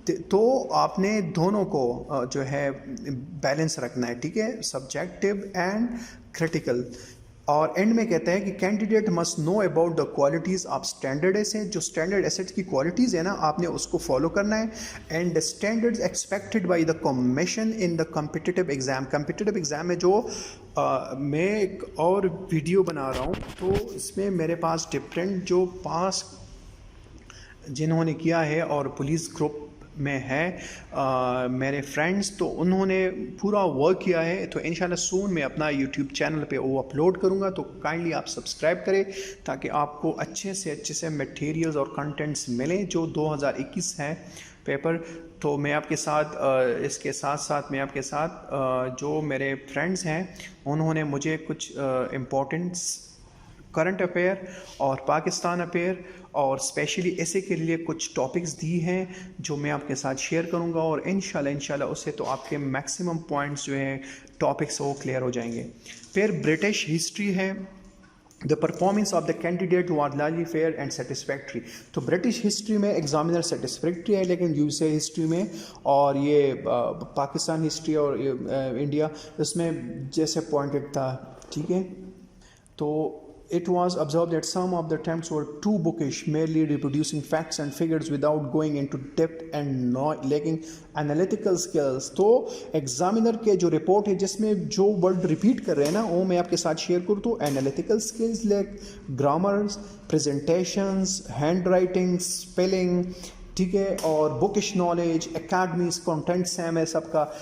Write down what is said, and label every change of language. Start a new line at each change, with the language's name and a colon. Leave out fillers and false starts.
Urdu: تو آپ نے دونوں کو جو ہے بیلنس رکھنا ہے. ٹھیک ہے،
English: Subjective and critical.
Urdu: اور اینڈ میں کہتا ہے کہ
English: Candidate must know about the qualities of standard set.
Urdu: جو اسٹینڈرڈ ایسٹ کی کوالٹیز ہے نا آپ نے اس کو فالو کرنا ہے.
English: And the standards expected by the commission in the competitive exam.
Urdu: Competitive exam میں جو میں ایک اور ویڈیو بنا رہا ہوں تو اس میں میرے پاس ڈفرینٹ جو پاس جنہوں نے کیا ہے اور پولیس گروپ میں ہے میرے فرینڈس، تو انہوں نے پورا ورک کیا ہے. تو انشاءاللہ سون میں اپنا یوٹیوب چینل پہ وہ اپلوڈ کروں گا. تو کائنڈلی آپ سبسکرائب کریں تاکہ آپ کو اچھے سے میٹیریلز اور کنٹینٹس ملیں جو 2021 ہے پیپر. تو میں آپ کے ساتھ اس کے ساتھ ساتھ میں آپ کے ساتھ جو میرے فرینڈس ہیں انہوں نے مجھے کچھ امپورٹنٹس کرنٹ افیئر اور پاکستان افیئر اور اسپیشلی ایسے کے لیے کچھ ٹاپکس دی ہیں جو میں آپ کے ساتھ شیئر کروں گا، اور انشاءاللہ اس سے تو آپ کے میکسیمم پوائنٹس جو ہیں ٹاپکس وہ کلیئر ہو جائیں گے. پھر برٹش ہسٹری ہے.
English: The performance of the candidate was largely fair and satisfactory.
Urdu: تو برٹش ہسٹری میں ایگزامینر سیٹسفیکٹری ہے، لیکن یو ایس اے ہسٹری میں اور یہ پاکستان ہسٹری اور انڈیا اس میں جیسے پوائنٹڈ تھا. ٹھیک ہے، تو
English: it was observed that some of the attempts were too bookish, merely reproducing facts and figures without going into depth and lacking analytical skills.
Urdu: تو ایگزامینر کے جو رپورٹ ہے جس میں جو ورڈ ریپیٹ کر رہے ہیں نا وہ میں آپ کے ساتھ شیئر کروں. تو analytical skills like grammars, presentations, hand writing, spelling. ٹھیک ہے، اور بکش نالج، اکیڈمیز، کنٹینٹس ہیں میں سب کا.